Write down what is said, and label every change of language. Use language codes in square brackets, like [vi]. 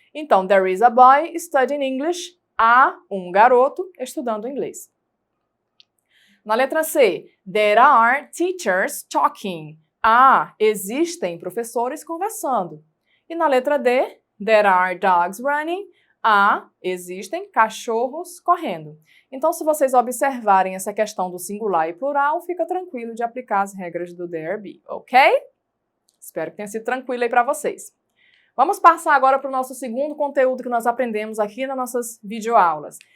[pt] Então, [en] there is a boy studying English. [pt] Há um garoto estudando inglês. Na letra C, [en] there are teachers talking. [pt] Existem professores conversando. E na letra D, [en] there are dogs running. [pt] Existem cachorros correndo. Então, se vocês observarem essa questão do singular e plural, fica tranquilo de aplicar as regras do there be, ok? Espero que tenha sido tranquilo aí para vocês. Vamos passar agora para o nosso segundo conteúdo que nós aprendemos aqui nas nossas videoaulas.